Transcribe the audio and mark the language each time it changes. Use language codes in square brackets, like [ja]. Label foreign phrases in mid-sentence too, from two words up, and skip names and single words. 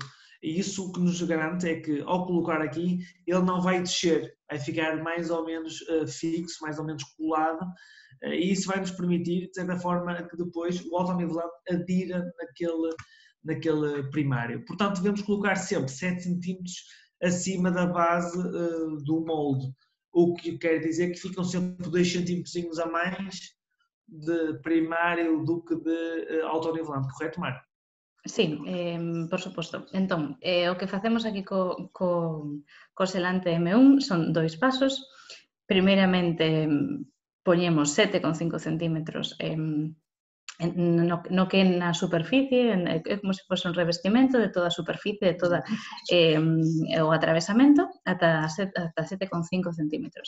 [pt] E isso o que nos garante é que, ao colocar aqui, ele não vai descer, vai ficar mais ou menos fixo, mais ou menos colado, e isso vai nos permitir, de certa forma, que depois o autonivelante adira naquele primário. Portanto, devemos colocar sempre 7 cm acima da base do molde, o que quer dizer que ficam sempre 2 cm a mais de primário do que de autonivelante, correto, Marco? [gl] Sí, por suposto. Entón, o que facemos aquí co selante M1 son 2 pasos. Primeiramente, poñemos 7,5 centímetros no que na superficie, é como se fose un revestimento de toda a superficie, de toda o atravesamento, ata 7,5 centímetros.